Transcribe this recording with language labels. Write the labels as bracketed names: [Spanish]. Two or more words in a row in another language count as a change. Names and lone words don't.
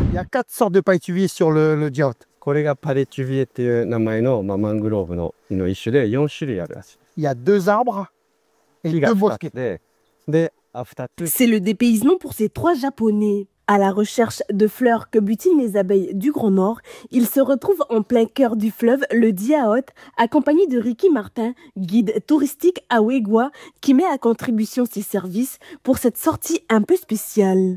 [French] 4 sortes de pailletuvie sur le Diaot. [Japanese] これがパレチュビエっていう名前の、マングローブの一種で4種類あるらしい。 [French] Il y a 2 arbres et 2 bosquets. C'est le dépaysement pour ces 3 Japonais. À la recherche de fleurs que butinent les abeilles du Grand Nord, ils se retrouvent en plein cœur du fleuve, le Diaot, accompagnés de Ricky Martin, guide touristique à Wegwa, qui met à contribution ses services pour cette sortie un peu spéciale.